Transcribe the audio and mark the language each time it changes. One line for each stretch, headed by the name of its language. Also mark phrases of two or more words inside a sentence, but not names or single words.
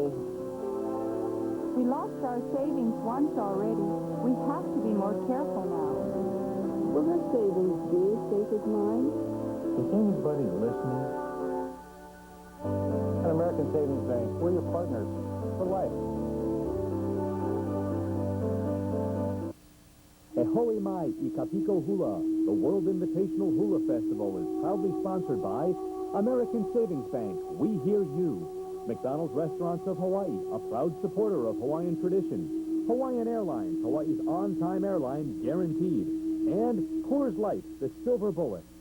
English: We lost our savings once already. We have to be more careful now. Will her savings be as safe as mine? is anybody listening? At American Savings Bank, we're your partners for life.
Hawaiian: E hoi mai I Kapiko Hula,
English: the World Invitational Hula Festival is proudly sponsored by American Savings Bank. We hear you. McDonald's Restaurants of Hawaii, a proud supporter of Hawaiian tradition. Hawaiian Airlines, Hawaii's on-time airline, guaranteed. And Coors Light, the silver bullet.